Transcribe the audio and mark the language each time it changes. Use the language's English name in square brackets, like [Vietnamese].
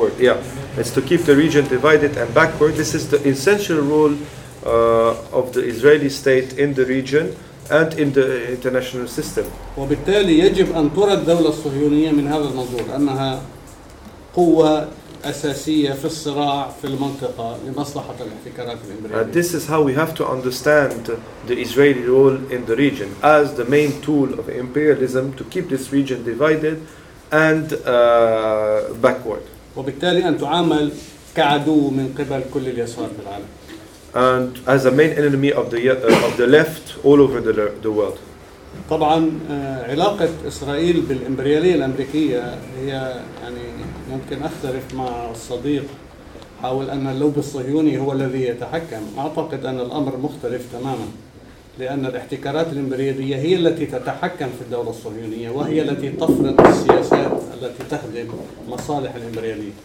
[English] Yeah, it's to keep the region divided and backward. This is the essential role of the Israeli state in the region and in the international system. [Arabic] وبالتالي يجب أن ترى الدولة الصهيونية من هذا المنظور أنها قوة أساسية في الصراع في المنطقة لمصلحة الاحتكارات الإمبريالية. [English] And this is how we have to understand the Israeli role in the region as the main tool of imperialism to keep this region divided and backward. [Arabic] وبالتالي أن تعامل كعدو من قبل كل اليسار في العالم. [English] And as a main enemy of the left all over the world. [Arabic] طبعا علاقة إسرائيل بالإمبريالية الأمريكية هي يعني ممكن أختلف مع الصديق حول أن اللوب الصهيوني هو الذي يتحكم. أعتقد أن الأمر مختلف تماما لأن الاحتكارات الإمبريالية هي التي تتحكم في الدولة الصهيونية وهي التي تفرض السياسات التي تخدم مصالح الإمبريالية.